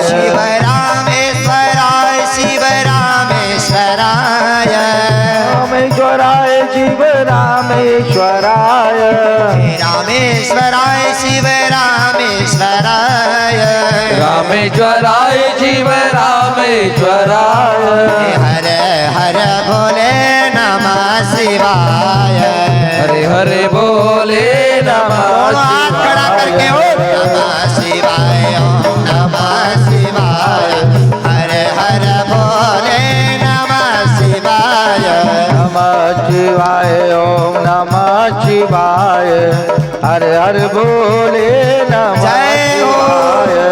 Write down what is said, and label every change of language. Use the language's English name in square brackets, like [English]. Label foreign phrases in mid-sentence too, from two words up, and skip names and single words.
[Sanskrit] शिव रामेश्वराय, शिव रामेश्वराय, रामेश्वराय शिव रामेश्वराय, रामेश्वराय शिव रामेश्वराय, रामेश्वराय शिव रामेश्वराय। हर हर भोले नमः शिवाय। हरे हरे बोले नमः [Hindi] दोनों हाथ खड़ा करके [Sanskrit] ओम नमः शिवाय, ओम नमः शिवाय। हरे हरे बोले नमः शिवाय। नमः शिवाय ओम नमः शिवाय। हरे हरे बोले नमः [Hindi] जय हो। [Sanskrit] शिवाय।